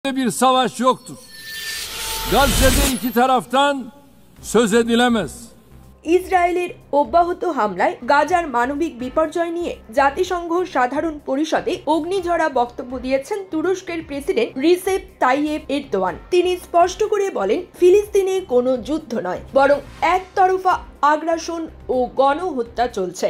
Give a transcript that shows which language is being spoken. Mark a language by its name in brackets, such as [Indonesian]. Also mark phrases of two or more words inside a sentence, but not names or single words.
[Turkish] Bir savaş yoktur. Gazze'de iki taraftan söz edilemez. [Bangla] ইসরায়েলের অব্যাহত হামলায় গাজার মানবিক বিপর্যয় নিয়ে জাতিসংঘ সাধারণ পরিষদে অগ্নিঝরা বক্তব্য দিয়েছেন তুরস্কের প্রেসিডেন্ট রিসেপ তাইয়েপ এরদোয়ান। তিনি স্পষ্ট করে বলেন, ফিলিস্তিনে কোনো যুদ্ধ নয়, বরং একতরফা আগ্রাসন ও গণহত্যা চলছে।